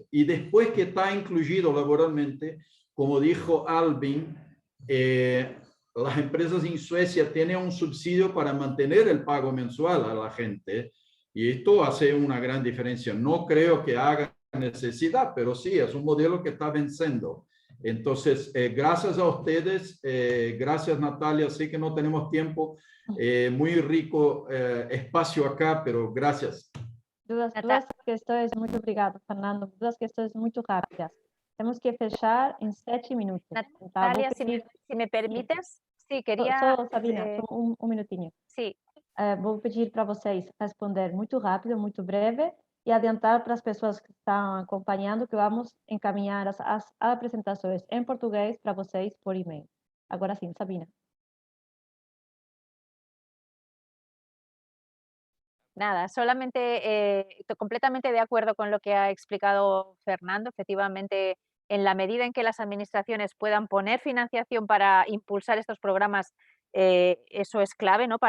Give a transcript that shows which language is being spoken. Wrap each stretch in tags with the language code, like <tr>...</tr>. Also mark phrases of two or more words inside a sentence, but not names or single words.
<es>Y después que está incluido laboralmente, como dijo Albin, las empresas en Suecia tienen un subsidio para mantener el pago mensual a la gente y esto hace una gran diferencia. No creo que haga necesidad, pero sí, es un modelo que está venciendo. Entonces, gracias a ustedes, gracias Natalia, sé que no tenemos tiempo, muy rico espacio acá, pero gracias.</es> <pt>Duas questões, muito obrigada, Fernando. Duas questões muito rápidas. Temos que fechar em 7 minutos.</pt> <es>Natalia, si me permites, sí, quería...</es> <pt>Só, Sabina, só um minutinho.</pt> <es>Sí.</es> <pt>Vou pedir para vocês responder muito rápido, muito breve, e adiantar para as pessoas que estão acompanhando que vamos encaminhar as apresentações em português para vocês por e-mail. Agora sim, Sabina.</pt> <es>Nada, solamente completamente de acuerdo con lo que ha explicado Fernando. Efectivamente, en la medida en que las administraciones puedan poner financiación para impulsar estos programas, eso es clave, ¿no?</es>